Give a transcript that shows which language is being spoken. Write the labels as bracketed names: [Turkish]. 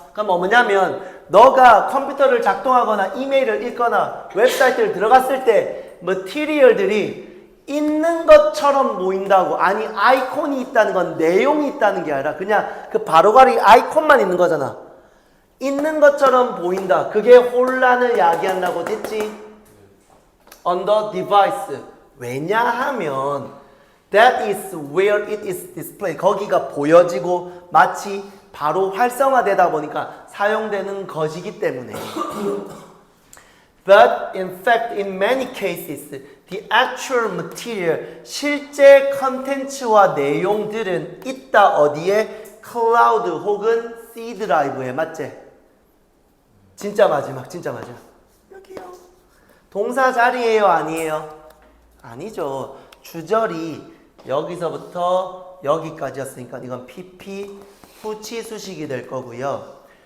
[Korean] 그럼 뭐냐면 너가 컴퓨터를 작동하거나 이메일을 읽거나 웹사이트를 들어갔을 때 material들이 있는 것처럼 보인다고. 아니 아이콘이 있다는 건 내용이 있다는 게 아니라 그냥 그 바로가리 아이콘만 있는 거잖아. 있는 것처럼 보인다. 그게 혼란을 야기한다고 됐지? [English] On the device. [Korean] 왜냐하면 [English] that is where it is displayed. [Korean] 거기가 보여지고 마치 바로 활성화되다 보니까 사용되는 것이기 때문에. [English] But in fact, in many cases, the actual material, [Korean] 실제 컨텐츠와 내용들은 있다 어디에? 클라우드 혹은 C 드라이브에. 맞지? 진짜 마지막, 진짜 마지막. 여기요. 동사 자리예요, 아니에요? 아니죠. 주절이 여기서부터 여기까지였으니까 이건 PP 후치수식이 될 거고요.